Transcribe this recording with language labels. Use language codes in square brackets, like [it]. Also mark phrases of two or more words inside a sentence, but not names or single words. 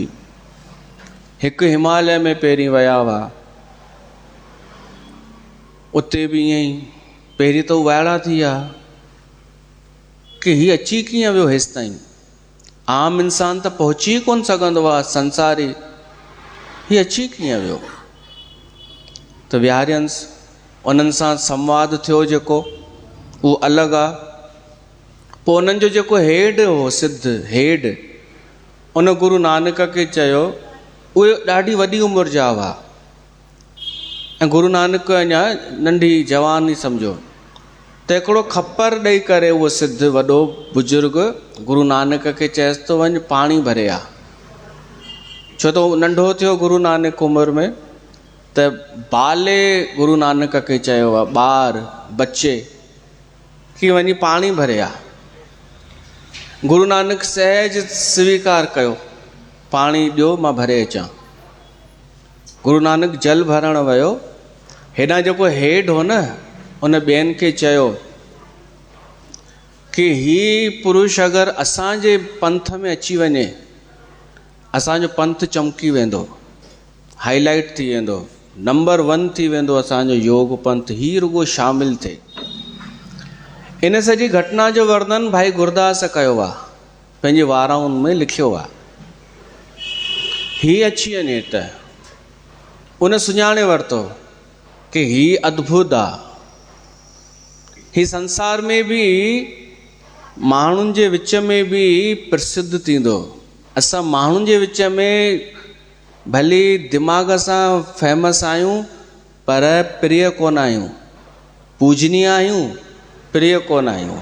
[sd] हिकु हिमालय में पहिरीं विया हुआ, उते बि ईअं ई, पहिरीं त वाइड़ा थी विया कि हीअ अची कीअं वियो हेसि ताईं, आम इंसान त पहुची कोन सघंदो आहे, संसारी, हीअ अची कीअं वियो। त विहारियंसि, उन्हनि सां संवाद थियो जेको, उहो अलॻि आहे। पोइ उन्हनि जो जेको हेड हो, सिद्ध हेड, उन गुरु नानक खे चयो, उहे ॾाढी वॾी उमिरि जा हुआ, ऐं गुरु नानक अञा नंढी जवान ई सम्झो। त हिकिड़ो खप्पर ॾेई करे उहो सिद्ध वॾो बुज़ुर्ग गुरु नानक खे चएसि थो, वञ पाणी भरे आ। छो त नंढो थियो गुरु नानक उमिरि में, त बाले गुरु नानक खे चयो आहे, ॿार बच्चे, कि वञी पाणी भरे आ। गुरु नानक सहज स्वीकार कयो, पाणी ॾियो मां भरे अचां। गुरु नानक जल भरणु वियो, हेॾां जेको हेड हो न, उन ॿियनि खे चयो कि ही पुरुष अगरि असांजे पंथ में अची वञे, असांजो पंथ चमकी वेंदो, हाईलाइट थी वेंदो, नंबर 1 थी वेंदो असांजो योग पंथ, ही रुगो शामिल थिए। इन सॼी घटना जो वर्णन भाई गुरदास कयो आहे, पंहिंजे वाराउनि में लिखियो आहे। ही अची वञे त उन सुञाणे वरितो कि ही अद्भुत आहे, ही संसार में बि माण्हुनि जे विच में बि प्रसिद्ध थींदो। असां माण्हुनि जे विच में भली दिमाग़ सां फेमस आहियूं, पर प्रिय कोन आहियूं, पूजनीय आहियूं, प्रिय कोन आहियूं।